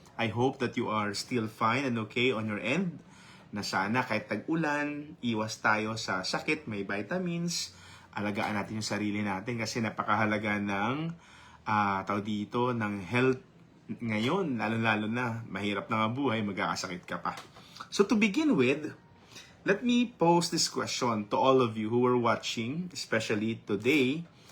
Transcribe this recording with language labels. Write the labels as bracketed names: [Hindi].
[English] I hope that you are still fine and okay on your end. [Filipino] Na sana kahit tag-ulan, iwas tayo sa sakit, may vitamins, alagaan natin yung sarili natin kasi napakahalaga ng tawag dito, ng health ngayon, lalo-lalo na mahirap na nga buhay, magkakasakit ka pa. [English] So to begin with, let me pose this question to all of you who are watching, especially today.